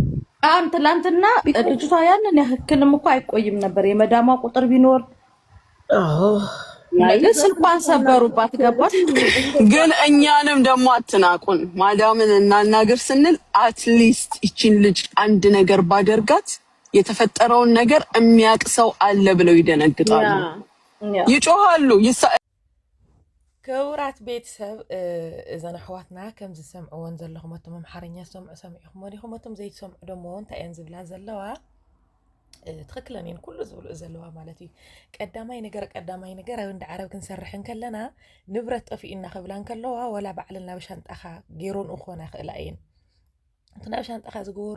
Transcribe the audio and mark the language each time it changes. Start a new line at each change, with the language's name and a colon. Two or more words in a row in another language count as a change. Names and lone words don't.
Amharic: ትላንትና ልጅቷ ያንን ያህልም እኮ አይቆይም ነበር የመዳማ ቁጥር ቢኖር ስልኳን ሰበሩባት። ገባሽ? ግን እኛንም ደግሞ አትናቁን። ማዳምን እናናገር ስንል አትሊስት ይቺን ልጅ አንድ ነገር ባደርጋት የተፈጠረውን ነገር የሚያውቅ ሰው አለ ብለው ይደነግጣሉ፣ ይጮሃሉ።
Tigrinya: ክቡራት ቤተሰብ እዘን ኣሕዋትና ከም ዝሰምዕዎን ዘለኹም እቶም ኣምሓርኛ ሰሚዕኹም ወዲኹም እቶም ዘይትሰምዑ ደሞ እንታይ እየን ዝብላ ዘለዋ ትክክለን እየን ኩሉ ዝብልኡ ዘለዋ ማለት እዩ። ቀዳማይ ነገር ኣብ እንዳ ዓረብ ክንሰርሕን ከለና ንብረት ጠፊኡና ክብላን ከለዋ ወላ ባዕልን ናብ ሻንጣኻ ገይሮን ክኾና ይኽእላ እየን። እቲ ናብ ሻንጣኻ ዝገበርኡ